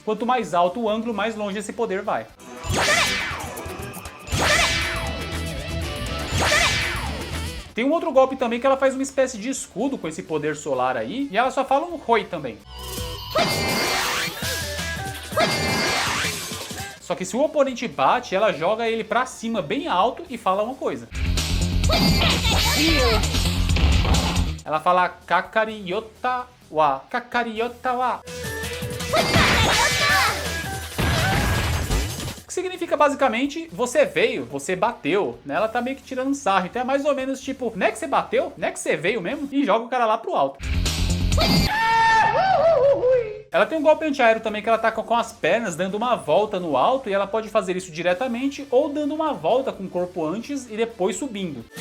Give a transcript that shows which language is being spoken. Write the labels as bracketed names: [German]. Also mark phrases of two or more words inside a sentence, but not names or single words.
[Portuguese] Quanto mais alto o ângulo, mais longe esse poder vai. Tem um outro golpe também que ela faz uma espécie de escudo com esse poder solar aí. E ela só fala um Hoi também. Só que se o oponente bate, ela joga ele pra cima bem alto e fala uma coisa. Ela fala [Japanese] かかりよったわ. かかりよったわ. [Portuguese] Que significa basicamente, você veio, você bateu, né? Ela tá meio que tirando um sarro, então é mais ou menos tipo, não é que você bateu, não é que você veio mesmo, e joga o cara lá pro alto. Ela tem um golpe antiaéreo também que ela tá com as pernas dando uma volta no alto, e ela pode fazer isso diretamente ou dando uma volta com o corpo antes e depois subindo.